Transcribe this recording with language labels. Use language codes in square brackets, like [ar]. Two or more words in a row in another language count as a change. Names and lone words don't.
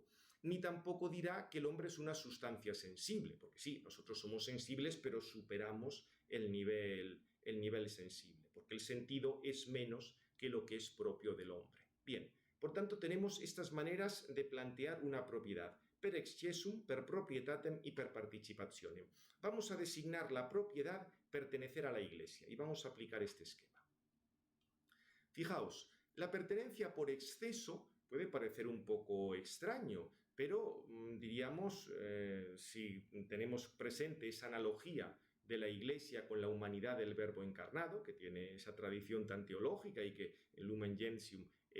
[es] Ni tampoco dirá que el hombre es una sustancia sensible, porque sí, nosotros somos sensibles, pero superamos el nivel sensible, porque el sentido es menos que lo que es propio del hombre. Bien, por tanto tenemos estas maneras de plantear una propiedad: [la] per excessum, per proprietatem y per participationem. [es] Vamos a designar la propiedad pertenecer a la Iglesia y vamos a aplicar este esquema. Fijaos, la pertenencia por exceso puede parecer un poco extraño, pero diríamos, si tenemos presente esa analogía de la Iglesia con la humanidad del Verbo encarnado, que tiene esa tradición tan teológica y que en Lumen Gentium